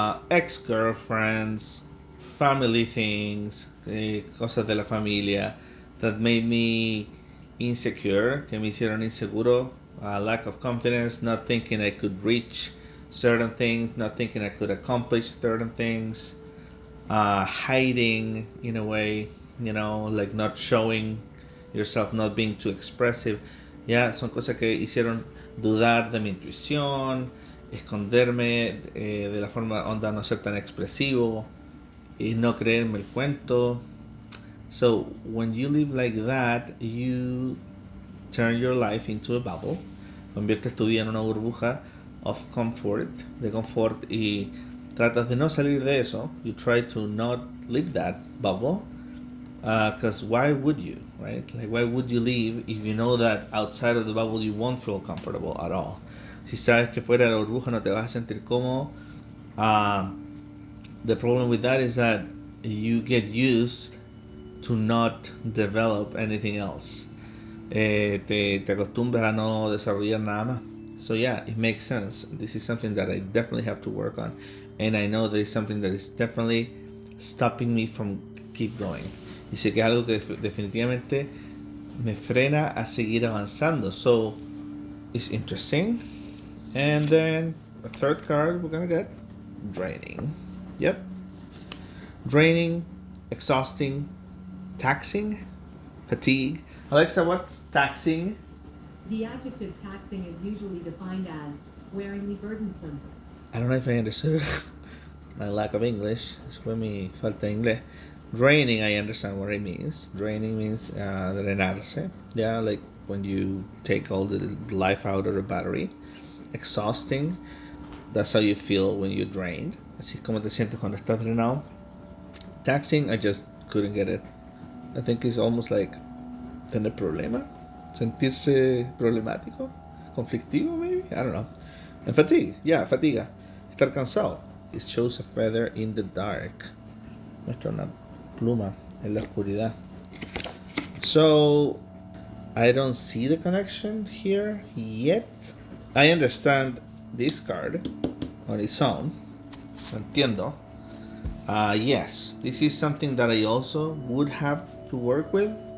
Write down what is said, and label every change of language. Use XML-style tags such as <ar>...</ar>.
<en>Ex-girlfriends, family things,</en> <es>cosas de la familia</es> <en>that made me insecure,</en> <es>que me hicieron inseguro,</es> <en>lack of confidence, not thinking I could reach certain things, not thinking I could accomplish certain things, hiding in a way, like not showing yourself, not being too expressive.</en> <es>Ya, son cosas que hicieron dudar de mi intuición, esconderme de la forma onda no ser tan expresivo y no creerme el cuento.</es> <en>So when you live like that, you turn your life into a bubble.</en> <es>Conviertes tu vida en una burbuja</es> <en>of comfort,</en> <es>de confort, y tratas de no salir de eso.</es> <en>You try to not live that bubble. Because why would you, right? Like, why would you leave if you know that outside of the bubble you won't feel comfortable at all?</en> <es>Si sabes que fuera de la burbuja no te vas a sentir cómodo.</es> <en>The problem with that is that you get used to not develop anything else.</en> <es>Te acostumbras a no desarrollar nada más.</es> <en>So yeah, it makes sense. This is something that I definitely have to work on. And I know that it's something that is definitely stopping me from keep going. Y sé que es algo que definitivamente me frena a seguir avanzando. So, it's interesting. And then, a third card we're gonna get, draining. Yep. Draining, exhausting, taxing, fatigue. Alexa, what's taxing? The adjective taxing is usually defined as wearingly burdensome. I don't know if I understood my lack of English.</en> <es>Es fue mi falta de inglés.</es> <en>Draining, I understand what it means. Draining means drenarse. Yeah, like when you take all the life out of the battery. Exhausting, that's how you feel when you're drained.</en> <es>Así es como te sientes cuando estás drenado.</es> <en>Taxing, I just couldn't get it. I think it's almost like</en> <es>tener problema, sentirse problemático, conflictivo</es> <en>maybe, I don't know. And fatigue, yeah,</en> <es>fatiga, estar cansado.</es> <en>It shows a feather in the dark.</en> <es>Muestra una pluma en la oscuridad.</es> <en>So I don't see the connection here yet. I understand this card on its own.</en> <es>Entiendo.</es> <en>Yes, this is something that I also would have to work with.</en>